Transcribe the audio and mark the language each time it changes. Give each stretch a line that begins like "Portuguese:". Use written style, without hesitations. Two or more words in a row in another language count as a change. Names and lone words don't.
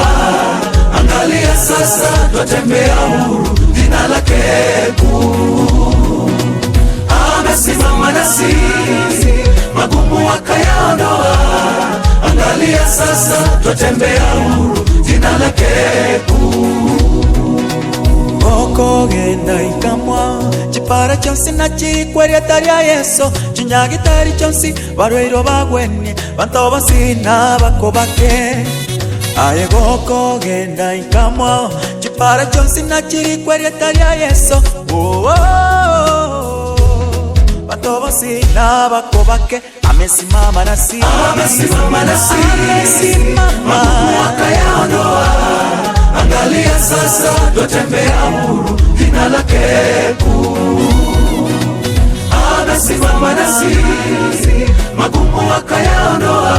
Swahili: Angalia sasa twatembea huru, jina lake kuu. Amesimama nasi, magumu yakayaondoa. Angalia sasa twatembea huru, jina lake kuu.
Gusii: Okogenda ikamwa chipara chonsi nachikweria taria Yesu, chinyagitari chonsi barwairo bagwenie banto basina bakobake. Aye gokogenda ikamwa chipara chonsi nachikweria taria Yesu, banto basina bakobake.
Swahili: Amesimama nasi, magumu yakayaondoa. Angalia sasa twatembea huru, jina lake kuu. Amesimama nasi, magumu yakayaondoa.